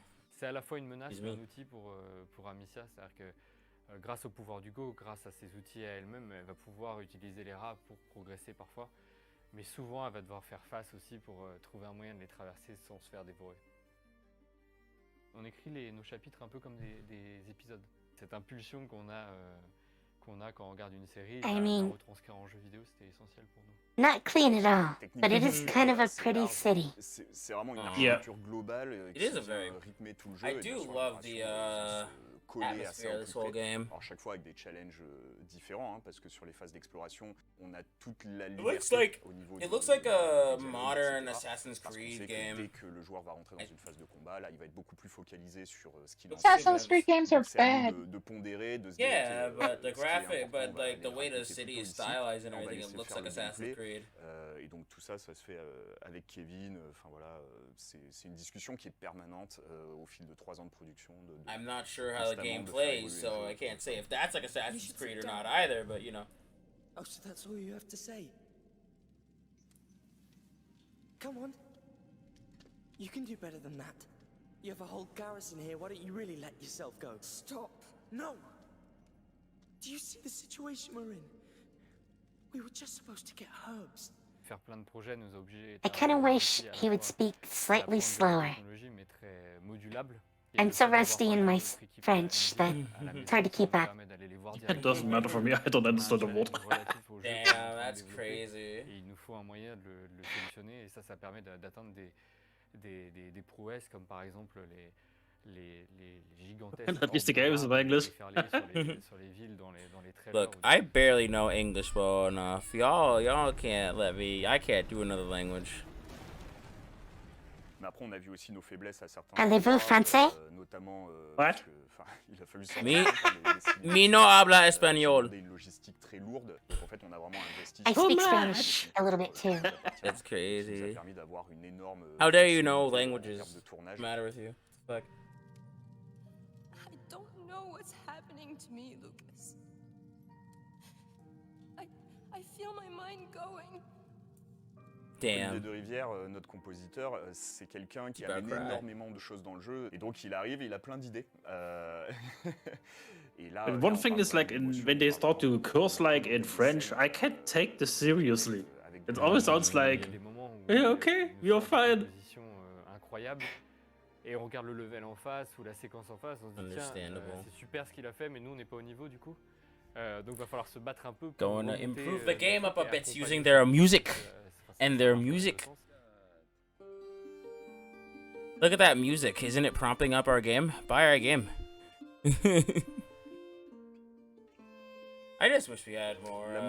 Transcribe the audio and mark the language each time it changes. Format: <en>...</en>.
<fr>C'est à la fois une menace et un outil pour Amicia, c'est-à-dire que grâce au pouvoir d'Hugo, grâce à ses outils à elle-même, elle va pouvoir utiliser les rats pour progresser parfois, mais souvent elle va devoir faire face aussi pour trouver un moyen de les traverser sans se faire dévorer. On écrit nos chapitres un peu comme des épisodes. Cette impulsion qu'on a quand on regarde une série,</fr> <en>I mean,</en> <fr>la retranscrire en jeu vidéo, c'était essentiel pour nous.</fr> <en>Not clean at all, but it is kind of a pretty city.</en> <fr>C'est vraiment une architecture globale qui vient rythmer tout le jeu.</fr> <en>I do love the atmosphere of this whole game.</en> <fr>Alors chaque fois avec des challenges différents, parce que sur les phases d'exploration, on a toute la liberté au niveau</fr> <en>It looks like a modern Assassin's Creed game.</en> <fr>Dès que le joueur va rentrer dans une phase de combat, là, il va être beaucoup plus focalisé sur ce qu'il</fr> <en>Assassin's Creed games are bad.</en> <fr>de pondérer, de se</fr> <en>Yeah, but the graphic, but like the way the city is stylized and everything, it looks like Assassin's Creed.</en> <fr>Et donc tout ça se fait avec Kevin. Enfin voilà, c'est une discussion qui est permanente au fil de 3 ans de production.</fr> <en>I'm not sure how the game plays, so I can't say if that's like Assassin's Creed or not either. But you know. Oh, so that's all you have to say? Come on. You can do better than that. You have a whole garrison here. Why don't you really let yourself go? Stop. No. Do you see the situation we're in? We were just supposed to get herbs.</en> <fr>Faire plein de projets nous a obligés.</fr> <en>I kind of wish he would speak slightly slower.</en> <fr>Mais très modulable.</fr> <en>I'm so rusty in my French that it's hard to keep up. It doesn't matter for me, I don't understand a word. Damn, that's crazy.</en> <fr>Et il nous faut un moyen de le solutionner, et ça permet d'atteindre des prouesses comme par exemple les gigantesques.</fr> <en>At least the game is in English.</en> <fr>sur les villes dans les trailers.</fr> <en>Look, I barely know English well enough. Y'all can't let me. I can't do another language.</en> <fr>Mais après, on a vu aussi nos faiblesses à certains Parlez-vous français? Notamment,</fr> <en>What?</en> <fr>Il a fallu</fr> <es>Mi no habla español.</es> <fr>Une logistique très lourde. Donc en fait, on a vraiment investi.</fr> <en>I speak Spanish a little bit too. That's crazy.</en> <fr>Ça a permis d'avoir une énorme.</fr> <en>How dare you know languages? Matter with you? Fuck. I don't know what's happening to me, Lucas. I feel my mind going. Damn.</en> <fr>Olivier de Rivière, notre compositeur, c'est quelqu'un qui amène énormément de choses dans le jeu. Et donc il arrive, il a plein d'idées.</fr> <en>And one thing is like when they start to curse like in French, I can't take this seriously. It always sounds like, yeah, okay, you're fine.</en> <fr>Incroyable. Et on regarde le level en face ou la séquence en face, on se dit tiens, c'est super ce qu'il a fait, mais nous on n'est pas au niveau du coup. Donc va falloir se battre un peu pour</fr> <en>Going to</en> <fr>remonter,</fr> <en>improve the game up a bit</en> <fr>accompagner</fr> <en>using their music and their music. Look at that music. Isn't it prompting up our game? Buy our game. I just wish we had more.</en>